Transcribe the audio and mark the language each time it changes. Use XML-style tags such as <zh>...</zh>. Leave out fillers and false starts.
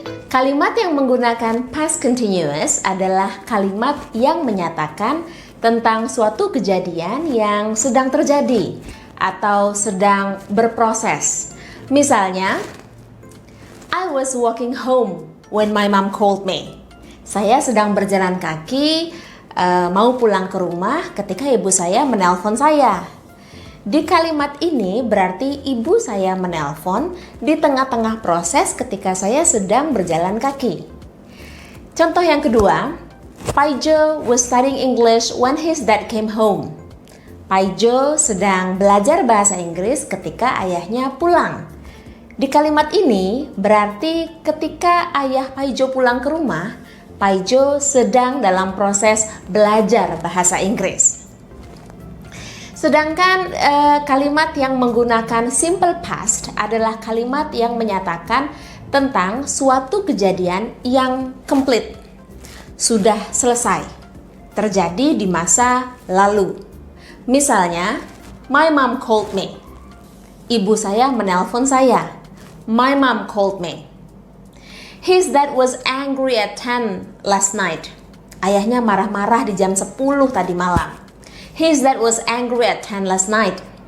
<id>Kalimat yang menggunakan past continuous adalah kalimat yang menyatakan tentang suatu kejadian yang sedang terjadi atau sedang berproses.</id> <en>Misalnya, I was walking home when my mom called me.</en> <id>Saya sedang berjalan kaki mau pulang ke rumah ketika ibu saya menelpon saya. Di kalimat ini berarti ibu saya menelpon di tengah-tengah proses ketika saya sedang berjalan kaki. Contoh yang kedua,</id> <en>Paijo was studying English when his dad came home.</en> <id>Paijo sedang belajar bahasa Inggris ketika ayahnya pulang. Di kalimat ini berarti ketika ayah Paijo pulang ke rumah, Paijo sedang dalam proses belajar bahasa Inggris. Sedangkan kalimat yang menggunakan simple past adalah kalimat yang menyatakan tentang suatu kejadian yang complete, sudah selesai, terjadi di masa lalu. Misalnya,</id> <en>my mom called me.</en> <id>Ibu saya menelpon saya.</id> <en>My mom called me. His dad was angry at 10 last night.</en> <id>Ayahnya marah-marah di jam 10 tadi malam.</id> <en>His dad was angry at 10 last night.</en>